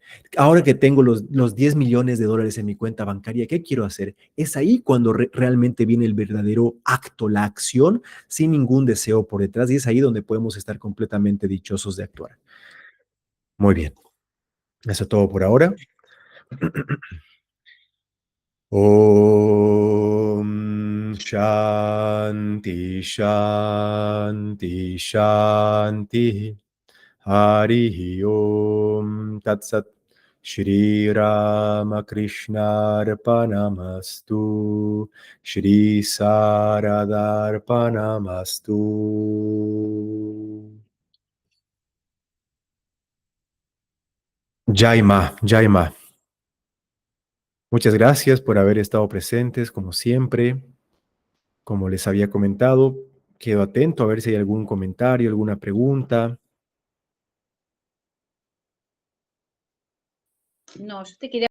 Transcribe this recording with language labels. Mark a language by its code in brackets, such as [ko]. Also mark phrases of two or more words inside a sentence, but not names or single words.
[es] Ahora que tengo los 10 millones de dólares en mi cuenta bancaria, ¿qué quiero hacer? Es ahí cuando realmente viene el verdadero acto, la acción, sin ningún deseo por detrás, y es ahí donde podemos estar completamente dichosos de actuar. Muy bien, eso es todo por ahora. [sa] ॐ शान्तिः शान्तिः शान्तिः. हरि ॐ तत् सत्. श्री रामकृष्ण अर्पणमस्तु. श्री शारदार्पणमस्तु. जय माँ, जय माँ. [es] Muchas gracias por haber estado presentes, como siempre. Como les había comentado, quedo atento a ver si hay algún comentario, alguna pregunta. No, yo te quería